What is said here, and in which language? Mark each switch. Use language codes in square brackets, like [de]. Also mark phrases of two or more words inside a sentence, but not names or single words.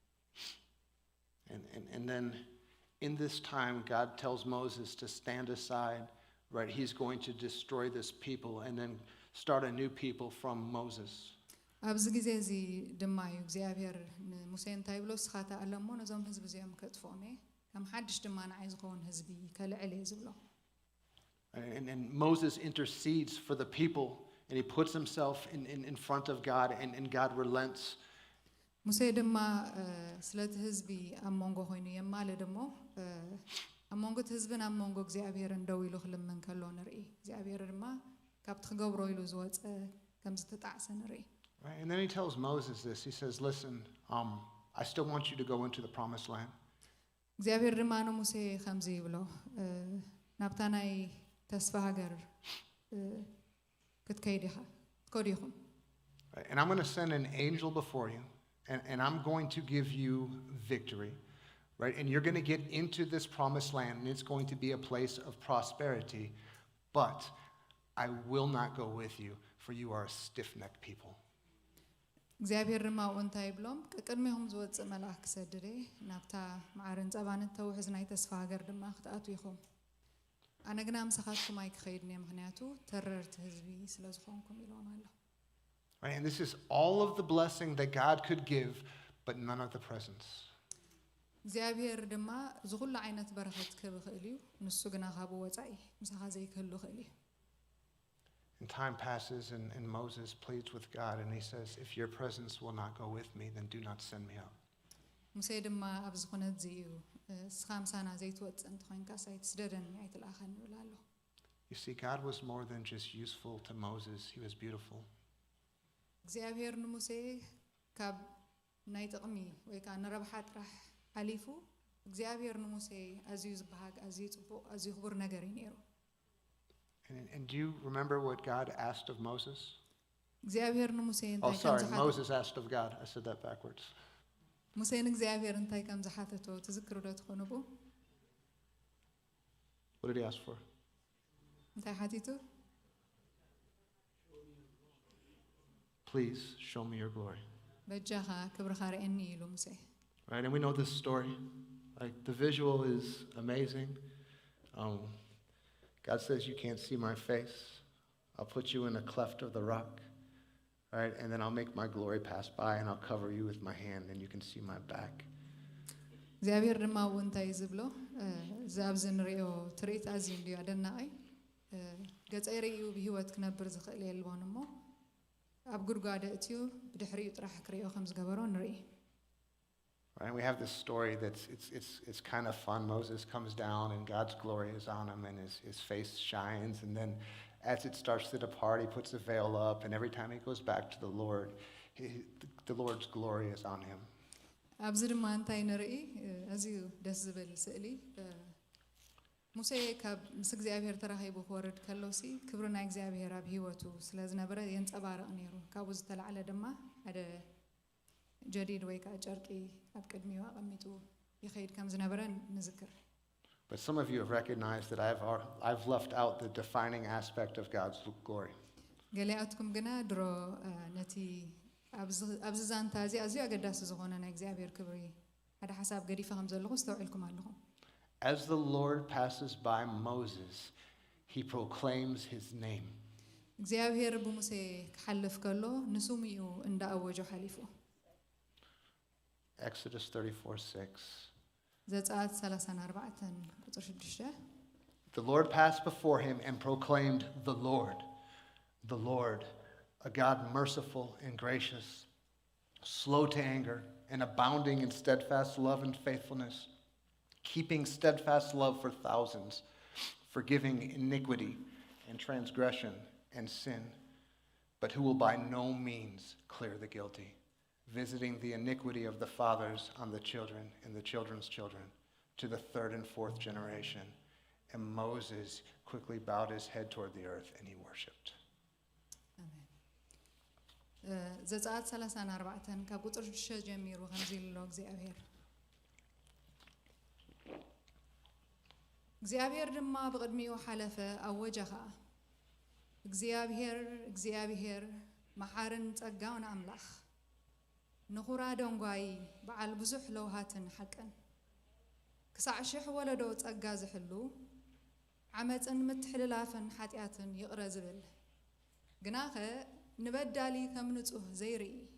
[en] And then in this time, God tells Moses to stand aside, right? He's going to destroy this people and then start a new people from Moses. [ti] ኣብዚ ግዜ እዚ ድማ እዩ እግዚኣብሔር ንሙሴ እንታይ ብሎ ስኻ ተኣለሞ ነዞም ህዝቢ እዚኦም ከጥፍኦም እየ ከም ሓድሽ ድማ ንዓይ ዝኸውን ህዝቢ ከልዕል እየ ዝብሎ [en] And Moses intercedes for the people, and he puts himself in front of God, and God relents. [ti] ሙሴ ድማ ስለቲ ህዝቢ ኣብ መንጎ ኮይኑ የማልድ እሞ ኣብ መንጎ እቲ ህዝብን ኣብ መንጎ እግዚኣብሔርን ደው ኢሉ ክልምን ከሎ ንርኢ እግዚኣብሔር ድማ ካብቲ ክገብሮ ኢሉ ዝወፀ ከም ዝተጣዕሰ ንርኢ [en] Right? And then he tells Moses this. He says, listen, I still want you to go into the promised land. [ti] እግዚአብሔር ድማ ንሙሴ ከምዚ ይብሎ ናብታ ናይ ተስፋ ሃገር ክትከይድ ኢኻ ትከዱ ኢኹም [en] And I'm going to send an angel before you, and I'm going to give you victory. Right? And you're going to get into this promised land, and it's going to be a place of prosperity. But I will not go with you, for you are a stiff-necked people. [ti] እግዚአብሔር ድማ እንታይ ብሎም ቅድሚኹም ዝወፅእ መልአክ ክሰድድ ናብታ ማዕረን ጸባን ተውሕዝ ናይ ተስፋ ሃገር ድማ ክትኣቱ ኢኹም ኣነ ግና ምሳኻትኩም ኣይክኸይድን እየ ምክንያቱ ተረርቲ ህዝቢ ስለ ዝኾንኩም ኢሎም ኣሎ [en] Right? And this is all of the blessing that God could give, but none of the presents. [ti] እግዚአብሔር ድማ ዝኹሉ ዓይነት በረኸት ክህብ ይኽእል እዩ ንሱ ግና ካብኡ ወፃኢ ምሳኻ ዘይክህሉ ይኽእል እዩ [en] And time passes, and Moses pleads with God, and he says, if your presence will not go with me, then do not send me out. [ti] ሙሴ ድማ ኣብ ዝኾነት እዚ እዩ ስኻ ምሳና ዘይትወፅእ እንተኮይንካስ ኣይትስደደኒ ኣይትለኣኸኒ ይብል ኣሎ [en] You see, God was more than just useful to Moses. He was beautiful. [ti] እግዚአብሔር ንሙሴ ካብ ናይ ጥቕሚ ወይ ከዓ ንረብሓ ጥራሕ ሓሊፉ እግዚአብሔር ንሙሴ ኣዝዩ ዝበሃግ ኣዝዩ ጽቡቕ ኣዝዩ ክቡር ነገር እዩ ነይሩ [en] And do you remember what God asked of Moses? [ti] እግዚአብሔር ንሙሴ [en] Oh, [ti] እንታይ [en] sorry, Moses asked of God. I said that backwards. [ti] ሙሴ ንእግዚአብሔር እንታይ ከም ዝሓተቶ ትዝክሩ ዶ ትኾኑ ቡ [en] What did he ask for? [ti] እንታይ ሓቲቱ [en] Please show me your glory. [ti] በጃኻ ክብርኻ ርአኒ ኢሉ ሙሴ [en] Right, and we know this story. Like, the visual is amazing. God says, you can't see my face. I'll put you in a cleft of the rock. Right, and then I'll make my glory pass by, and I'll cover you with my hand, and you can see my back. [ti] እግዚአብሔር ድማ ው እንታይ ዝብሎ እዚ ኣብዚ ንሪኦ ትርኢት ኣዝዩ እንድዩ ኣደናቒ ገፀይ ርእዩ ብሂወት ክነብር ዝኽእል የልቦን እሞ ኣብ ጉድጓደ እትዩ ብድሕሪኡ ጥራሕ ክሪኦ ከም ዝገበሮ ንርኢ [en] Right, we have this story that's it's kind of fun. Moses comes down and God's glory is on him and his face shines, and then as it starts to depart, he puts the veil up, and every time he goes back to the Lord, the Lord's glory is on him. [ti] ኣብዚ ድማ እንታይ ንርኢ ኣዝዩ ደስ ዝብል ስእሊ ሙሴ ካብ ምስ እግዚአብሔር ተራኺቡ ክወርድ ከሎሲ ክብሪ ናይ እግዚአብሔር ኣብ ሂወቱ ስለ ዝነበረ የንፀባርቕ ነይሩ ካብኡ ዝተላዕለ ድማ ሓደ ጀዲድ ወይ ከዓ ጨርቂ ኣብ ቅድሚኡ ኣቐሚጡ ይኸይድ ከም ዝነበረ ንዝክር [en] But some of you have recognized that I've left out the defining aspect of God's glory. [ti] ገሊኣትኩም ግና ድሮ ነቲ ኣብዚ ዛንታ እዚ ኣዝዩ ኣገዳሲ ዝኾነ ናይ እግዚአብሔር ክብሪ ሓደ ሓሳብ ገዲፈ ከም ዘለኹ ዝተውዒልኩም ኣለኹም [en] As the Lord passes by Moses, he proclaims his name. [ti] እግዚአብሔር ብሙሴ ክሓልፍ ከሎ ንስሙ እዩ እንዳኣወጆ ሓሊፉ [en] Exodus 34:6. [ti] ዘጸአት 34 ቁጥር 6 [en] The Lord passed before him and proclaimed the Lord. the Lord, a God merciful and gracious, slow to anger, and abounding in steadfast love and faithfulness, keeping steadfast love for thousands, forgiving iniquity and transgression and sin, but who will by no means clear the guilty, visiting the iniquity of the fathers on the children and the children's children, to the third and fourth generation. And Moses quickly bowed his head toward the earth and he worshipped. [ti] ዘጸአት 34 ካብ ቁጥር 6 ጀሚሩ ከምዚ ኢሉ እግዚአብሔር ድማ በቅድሚኡ ሓለፈ ኣወጀ ኸኣ እግዚአብሔር መሓርን ጸጋውን ኣምላኽ ንኹራ ደንጓይ በዓል ብዙሕ ለውሃትን ሓቅን ክሳዕ 1000 ወለዶ ጸጋ ዝሕሉ ዓመፅን ምትሕልላፍን ሓጢአትን ይቕረ ዝብል ግናኸ ንበዳሊ ከም ንጹህ ዘይርኢ